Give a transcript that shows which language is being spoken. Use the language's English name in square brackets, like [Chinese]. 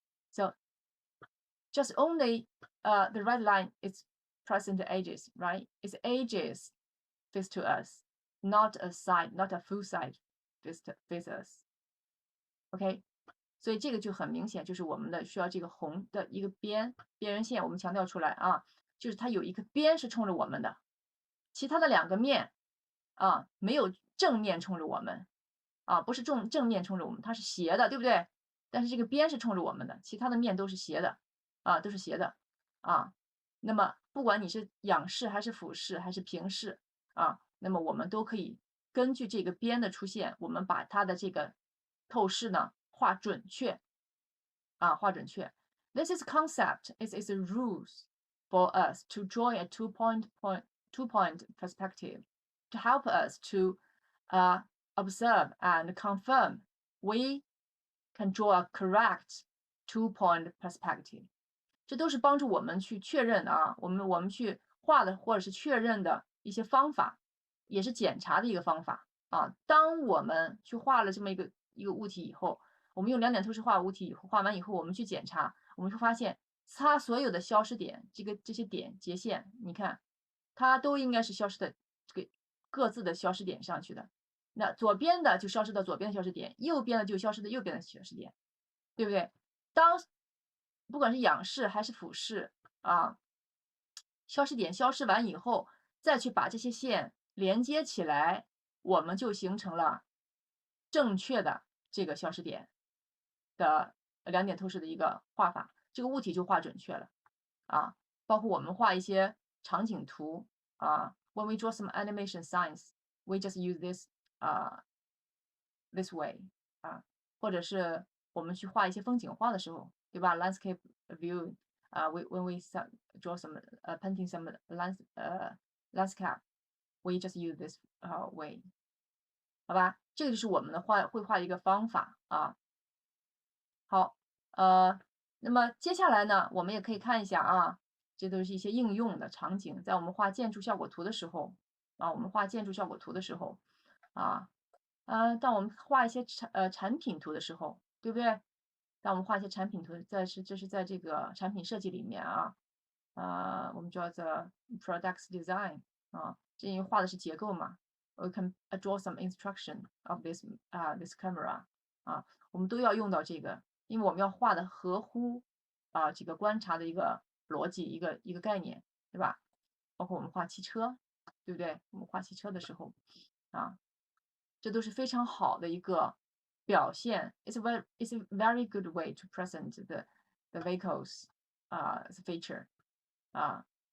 [English] So just only the red line is present edges, right? Its edges face to us, not a side, not a full side face us. [Chinese] OK， 所以这个就很明显，就是我们的需要这个红的一个边缘线，我们强调出来啊，就是它有一个边是冲着我们的，其他的两个面啊没有正面冲着我们啊，不是正面冲着我们，它是斜的，对不对？但是这个边是冲着我们的，其他的面都是斜的啊，都是斜的啊。那么不管你是仰视还是俯视还是平视啊，那么我们都可以根据这个边的出现，我们把它的这个透视呢画准确啊，画准确。 [English] This is concept. It is a rules for us to draw a two-point perspective to help us to observe and confirm we can draw a correct two-point perspective. [Chinese] 这都是帮助我们去确认啊，我们去画的或者是确认的一些方法，也是检查的一个方法啊。当我们去画了这么一个物体以后，我们用两点透视画物体以后，画完以后，我们去检查，我们会发现它所有的消失点，这些点截线，你看它都应该是消失的这个各自的消失点上去的。那左边的就消失到左边的消失点，右边的就消失到右边的消失点，对不对？当不管是仰视还是俯视啊，消失点消失完以后，再去把这些线连接起来，我们就形成了正确的这个消失点的两点透视的一个画法，这个物体就画准确了啊。包括我们画一些场景图 [English] 啊，when we draw some animation signs, we just use this way 啊， [Chinese] 或者是我们去画一些风景画的时候，对吧？ [English] landscape view 啊，when we draw some painting some landscape, we just use this way 好吧？ [Chinese] 这个就是我们的绘画一个方法啊。好，那么接下来呢，我们也可以看一下啊，这都是一些应用的场景，在我们画建筑效果图的时候啊，我们画建筑效果图的时候啊，当我们画一些产品图的时候，对不对？当我们画一些产品图，这是在这个产品设计里面啊，我们叫做 products design 啊，这因为画的是结构嘛， [English] we can draw some instruction of this camera [Chinese] 啊，我们都要用到这个，因为我们要画的合乎这个观察的一个逻辑，一个概念，对吧？包括我们画汽车，对不对？我们画汽车的时候啊，这都是非常好的一个表现。 [English] It's a very good way to present the vehicles feature 啊。